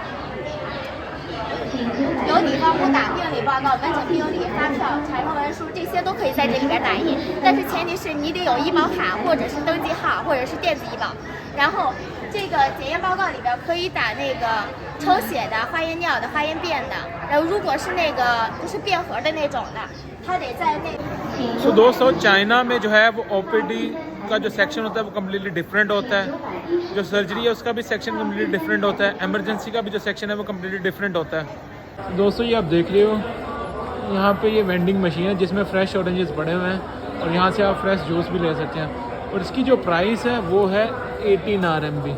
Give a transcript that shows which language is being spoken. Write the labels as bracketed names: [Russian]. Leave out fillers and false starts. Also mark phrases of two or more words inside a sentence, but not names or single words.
[Chinese] 有地方不打病理报告、门诊病历、发票、产生文书，这些都可以在这里边打印，但是前提是你得有医保卡或者是登记号或者是电子医保。然后这个检验报告里边可以打那个抽血的、化验尿的、化验便的，然后如果是那个就是便盒的那种的，它得在那。 [Hindi] तो दोस्तों चाइना में जो है वो OPD का जो सेक्शन होता है वो [English] completely different [Hindi] होता है, जो सर्जरी है उसका भी सेक्शन [English] completely different [Hindi] होता है, एमरजेंसी का भी जो सेक्शन है वो [English] completely different [Hindi] होता है। दोस्तों ये आप देख रहे हो, यहाँ पे ये [English] vending machine [Hindi] है जिसमें [English] fresh oranges [Hindi] पड़े हुए हैं और यहाँ से आप [English] fresh juice [Hindi] भी ले सकते हैं और इसकी जो प्राइस है वो है 18 RMB।